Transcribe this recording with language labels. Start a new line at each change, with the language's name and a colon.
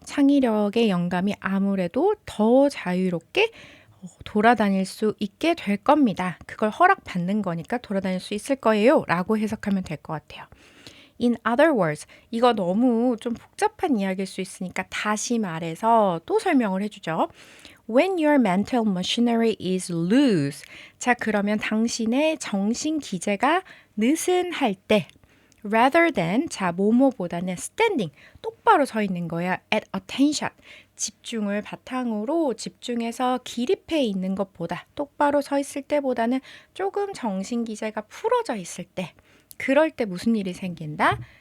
Korean: 창의력의 영감이 아무래도 더 자유롭게 돌아다닐 수 있게 될 겁니다. 그걸 허락받는 거니까 돌아다닐 수 있을 거예요. 라고 해석하면 될 것 같아요.
English: In other words,
Korean: 이거 너무 좀 복잡한 이야기일 수 있으니까 다시 말해서 또 설명을 해주죠.
English: When your mental machinery is loose.
Korean: 자, 그러면 당신의 정신 기제가 느슨할 때
English: rather than,
Korean: 자, 뭐뭐보다는 standing, 똑바로 서 있는 거야.
English: at attention,
Korean: 집중을 바탕으로 집중해서 기립해 있는 것보다 똑바로 서 있을 때보다는 조금 정신 기제가 풀어져 있을 때 그럴 때 무슨 일이 생긴다?